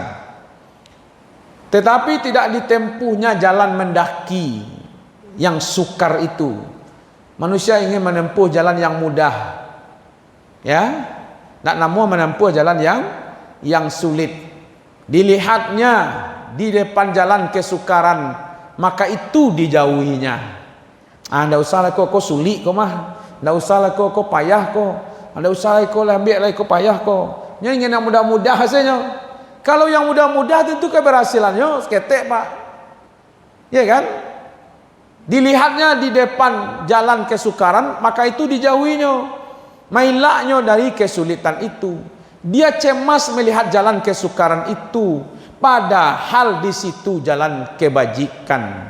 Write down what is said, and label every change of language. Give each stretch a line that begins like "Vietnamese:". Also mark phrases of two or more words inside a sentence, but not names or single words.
Indonesian: Tetapi tidak ditempuhnya jalan mendaki yang sukar itu. Manusia ingin menempuh jalan yang mudah. Ya. Nak namun menempuh jalan yang sulit. Dilihatnya di depan jalan kesukaran, maka itu dijauhinya.
Minangkabau: Ndak usah lah kau sulit kau mah. Ndak usah lah kau payah kau. Ndak usah lah kau ambil lah kau payah kau.
Indonesian: Nya ingin yang mudah-mudah hasilnya. Kalau yang mudah-mudah tentu keberhasilannya seketek Pak. Ya kan? Dilihatnya di depan jalan kesukaran, maka itu dijauhinya. Mailaknya dari kesulitan itu. Dia cemas melihat jalan kesukaran itu, padahal di situ jalan kebajikan.